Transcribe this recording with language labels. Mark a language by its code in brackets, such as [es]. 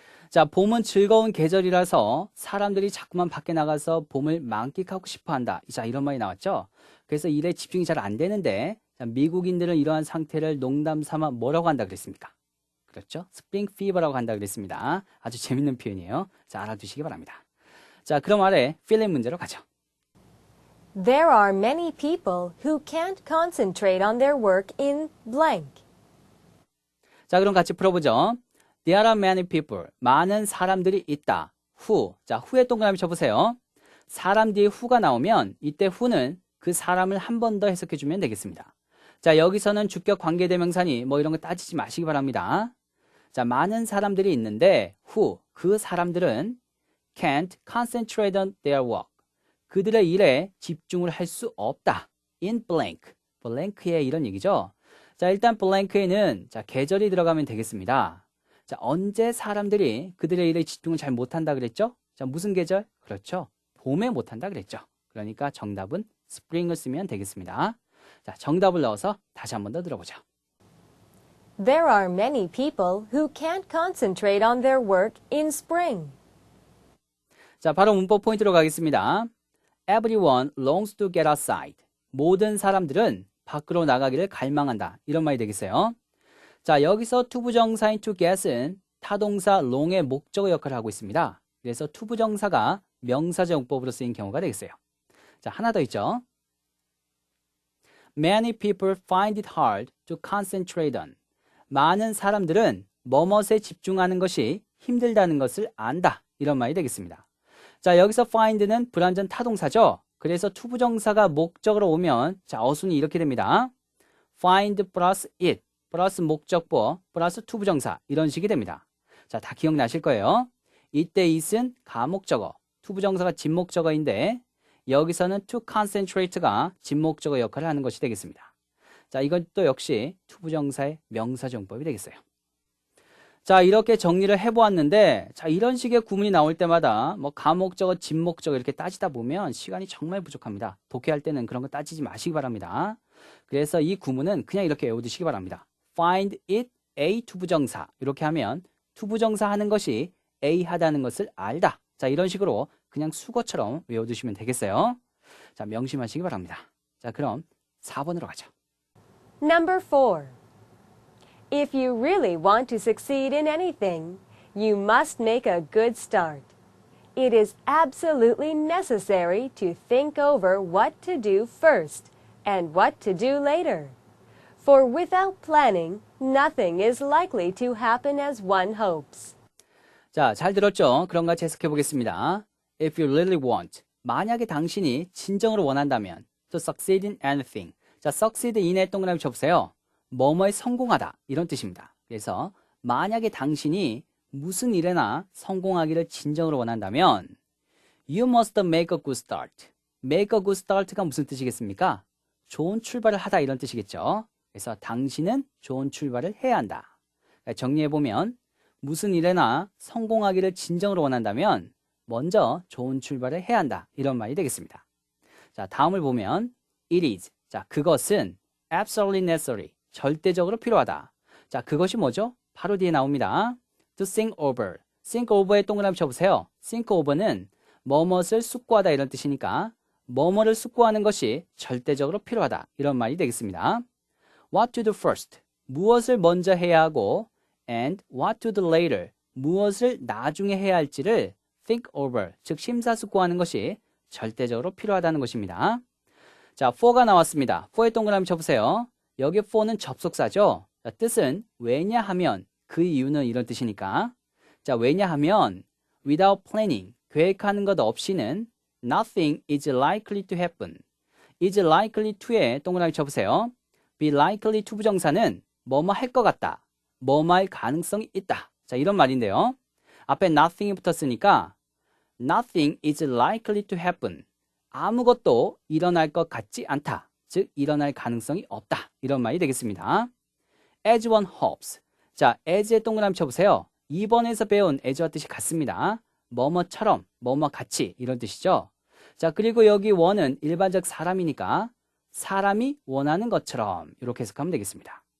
[ko] 자, 봄은 즐거운 계절이라서 사람들이 자꾸만 밖에 나가서 봄을 만끽하고 싶어 한다. 자, 이런 말이 나왔죠. 그래서 일에 집중이 잘 안 되는데 자, 미국인들은 이러한 상태를 농담 삼아 뭐라고 한다 그랬습니까? 그렇죠? 스프링 피버라고 한다 그랬습니다. 아주 재밌는 표현이에요. 자, 알아두시기 바랍니다. 자, 그럼 아래 필링 문제로 가죠. [en] There are many people who can't concentrate on their work in blank. [ko] 자, 그럼 같이 풀어보죠. [en] There are many people. [ko] 많은 사람들이 있다. who. 자, who에 동그라미 쳐보세요. 사람 뒤에 who가 나오면 이때 who는 그 사람을 한 번 더 해석해주면 되겠습니다. 자, 여기서는 주격 관계대명사니 뭐 이런 거 따지지 마시기 바랍니다. 자, 많은 사람들이 있는데 who. 그 사람들은 [en] can't concentrate on their work. [ko] 그들의 일에 집중을 할 수 없다. [en] in blank. [ko] blank에 이런 얘기죠. 자, 일단 blank에는 자, 계절이 들어가면 되겠습니다. 자, 언제 사람들이 그들의 일에 집중을 잘 못한다 그랬죠? 자, 무슨 계절? 그렇죠. 봄에 못한다 그랬죠. 그러니까 정답은 spring을 쓰면 되겠습니다. 자, 정답을 넣어서 다시 한 번 더 들어보죠. [en] There are many people who can't concentrate on their work in spring. [ko] 자, 바로 문법 포인트로 가겠습니다. [en] Everyone longs to get outside. [ko] 모든 사람들은 밖으로 나가기를 갈망한다. 이런 말이 되겠어요. 자, 여기서 투부정사인 to get은 타동사 long의 목적어 역할을 하고 있습니다. 그래서 투부정사가 명사적 용법으로 쓰인 경우가 되겠어요. 자, 하나 더 있죠. [en] Many people find it hard to concentrate on. [ko] 많은 사람들은 뭐뭇에 집중하는 것이 힘들다는 것을 안다. 이런 말이 되겠습니다. 자, 여기서 find는 불완전 타동사죠. 그래서 투부정사가 목적으로 오면 자, 어순이 이렇게 됩니다. find 플러스 it 플러스 목적보 플러스 투부정사 이런 식이 됩니다. 자, 다 기억나실 거예요. 이때 it은 가목적어, 투부정사가 진목적어인데 여기서는 to concentrate가 진목적어 역할을 하는 것이 되겠습니다. 자, 이건 또 역시 투부정사의 명사정법이 되겠어요. 자, 이렇게 정리를 해보았는데 자, 이런 식의 구문이 나올 때마다 뭐 가목적어, 진목적어 이렇게 따지다 보면 시간이 정말 부족합니다. 독해할 때는 그런 거 따지지 마시기 바랍니다. 그래서 이 구문은 그냥 이렇게 외워두시기 바랍니다. Find it a 투부정사 이렇게 하면 투부정사 하는 것이 a 하다는 것을 알다. 자, 이런 식으로 그냥 수거처럼 외워두시면 되겠어요. 자, 명심하시기 바랍니다. 자, 그럼 4번으로 가죠. [en] Number 4. If you really want to succeed in anything, you must make a good start. It is absolutely necessary to think over what to do first and what to do later. For without planning, nothing is likely to happen as one hopes. [ko] 자, 잘 들었죠? 그럼 같이 해석해 보겠습니다. [en] If you really want, [ko] 만약에 당신이 진정으로 원한다면 [en] to succeed in anything. [ko] 자, succeed in에 동그라미 쳐보세요. 뭐뭐에 성공하다 이런 뜻입니다. 그래서 만약에 당신이 무슨 일에나 성공하기를 진정으로 원한다면 [en] you must make a good start. make a good start가 무슨 뜻이겠습니까? [ko] 좋은 출발을 하다 이런 뜻이겠죠. 그래서 당신은 좋은 출발을 해야 한다. 정리해보면 무슨 일에나 성공하기를 진정으로 원한다면 먼저 좋은 출발을 해야 한다. 이런 말이 되겠습니다. 자, 다음을 보면 [en] it is. [ko] 자, 그것은 [en] absolutely necessary. [ko] 절대적으로 필요하다. 자, 그것이 뭐죠? 바로 뒤에 나옵니다. [en] to think over. [ko] think over에 동그라미 쳐보세요. think over는 뭐뭇을 숙고하다 이런 뜻이니까 뭐뭐를 숙고하는 것이 절대적으로 필요하다. 이런 말이 되겠습니다. [en] what to do first. [ko] 무엇을 먼저 해야 하고 [en] and what to do later. [ko] 무엇을 나중에 해야 할지를 [en] think over. [ko] 즉 심사숙고하는 것이 절대적으로 필요하다는 것입니다. 자, for가 나왔습니다. for에 동그라미 쳐보세요. 여기 for는 접속사죠. 자, 뜻은 왜냐하면 그 이유는 이런 뜻이니까 자, 왜냐하면 [en] without planning [ko] 계획하는 것 없이는 [en] nothing is likely to happen. [ko] is likely to에 동그라미 쳐보세요. be likely to 부정사는 뭐뭐 할 것 같다. 뭐뭐 할 가능성이 있다. 자, 이런 말인데요. 앞에 [en] nothing이 붙었으니까 nothing is likely to happen. [ko] 아무것도 일어날 것 같지 않다. 즉 일어날 가능성이 없다. 이런 말이 되겠습니다. [en] as one hopes. [ko] 자, as에 동그라미 쳐보세요. 2번에서 배운 as와 뜻이 같습니다. 뭐뭐처럼, 뭐뭐 같이 이런 뜻이죠. 자, 그리고 여기 one은 일반적 사람이니까 사람이 원하는 것처럼 이렇게 해석하면 되겠습니다.